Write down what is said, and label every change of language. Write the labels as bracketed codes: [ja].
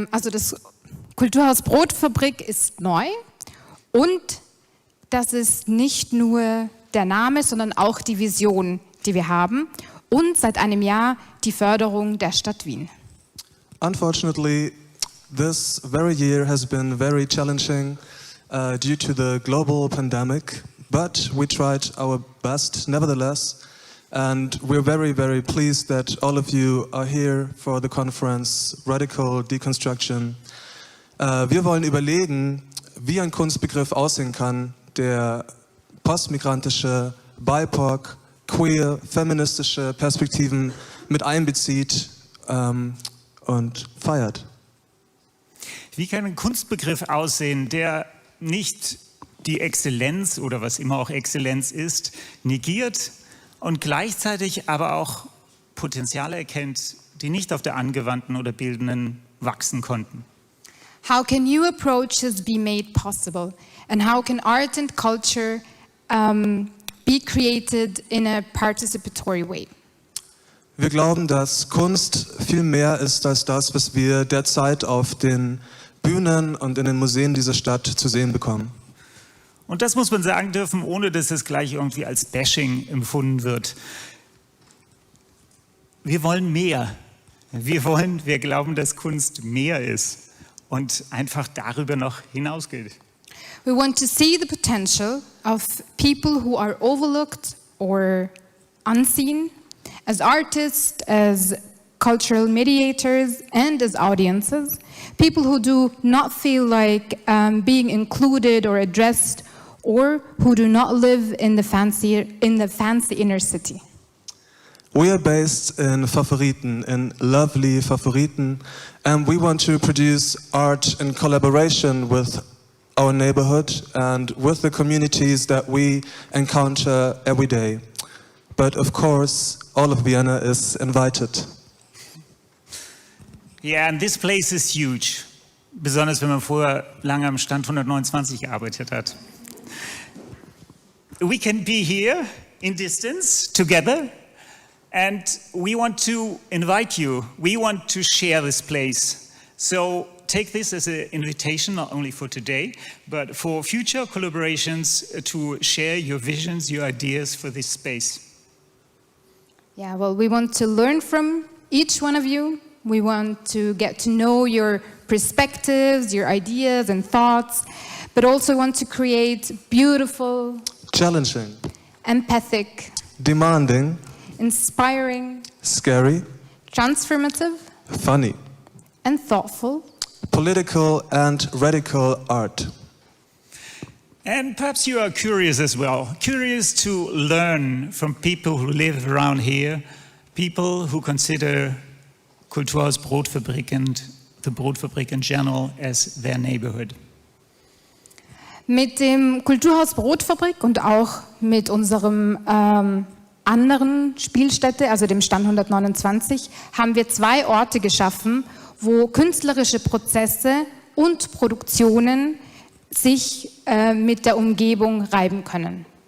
[de] das Kulturhaus Brotfabrik ist neu und das ist nicht nur der Name, sondern auch die Vision, die wir haben. Und seit einem Jahr die Förderung der Stadt Wien. [en] Unfortunately, this very year has been very challenging due to the global pandemic, but we tried our best nevertheless, and we're very, very pleased that all of you are here for the conference Radical Deconstruction. [de] Wir wollen überlegen, wie ein Kunstbegriff aussehen kann, der postmigrantische, BIPOC, queer, feministische Perspektiven mit einbezieht und feiert. Wie kann ein Kunstbegriff aussehen, der nicht die Exzellenz oder was immer auch Exzellenz ist, negiert und gleichzeitig aber auch Potenziale erkennt, die nicht auf der angewandten oder bildenden wachsen konnten? [en] How can new approaches be made possible? And how can art and culture be created in a participatory way? [de] Wir glauben, dass Kunst viel mehr ist als das, was wir derzeit auf den Bühnen und in den Museen dieser Stadt zu sehen bekommen. Und das muss man sagen dürfen, ohne dass es gleich irgendwie als Bashing empfunden wird. Wir wollen mehr. Wir glauben, dass Kunst mehr ist und einfach darüber noch hinausgeht. [en] We want to see the potential of people who are overlooked or unseen as artists, as cultural mediators, and as audiences. People who do not feel like being included or addressed, or who do not live in the fancy inner city. We are based in Favoriten, in lovely Favoriten, and we want to produce art in collaboration with our neighborhood and with the communities that we encounter every day. But of course, all of Vienna is invited. Yeah, and this place is huge. [de] Besonders wenn man vorher lange am Stand 129 gearbeitet hat. [en] We can be here in distance together, and we want to invite you. We want to share this place. So take this as an invitation, not only for today, but for future collaborations to share your visions, your ideas for this space. Yeah, well, we want to learn from each one of you. We want to get to know your perspectives, your ideas and thoughts, but also want to create beautiful, Challenging, empathic, demanding, inspiring, scary, transformative, funny, and thoughtful, political and radical art. And perhaps you are curious as well, curious to learn from people who live around here, people who consider Kulturhaus Brotfabrik and the Brotfabrik in general as their neighborhood. [de] Mit dem Kulturhaus Brotfabrik und auch mit unserem anderen Spielstätte, also dem Stand 129, haben wir 2 Orte geschaffen, wo künstlerische Prozesse und Produktionen sich mit der Umgebung reiben können.